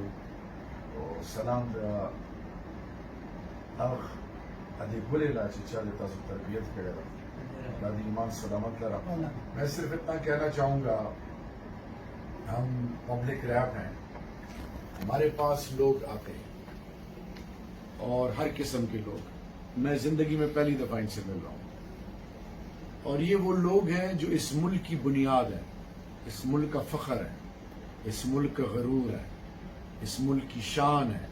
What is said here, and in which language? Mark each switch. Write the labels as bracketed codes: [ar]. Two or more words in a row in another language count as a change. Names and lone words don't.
[ps] او سلام د هغه ادې ګلې لا چې چا د تاسو تربیت کړې ده، اللہ دی ایمان سلامت لرا. [ur] میں صرف اتنا کہنا چاہوں گا ہم [en] public rep [ur] ہیں، ہمارے پاس لوگ آتے ہیں اور ہر قسم کے لوگ، میں زندگی میں پہلی دفعہ ان سے مل رہا ہوں، اور یہ وہ لوگ ہیں جو اس ملک کی بنیاد ہے، اس ملک کا فخر ہے، اس ملک کا غرور ہے، اس ملک کی شان ہے۔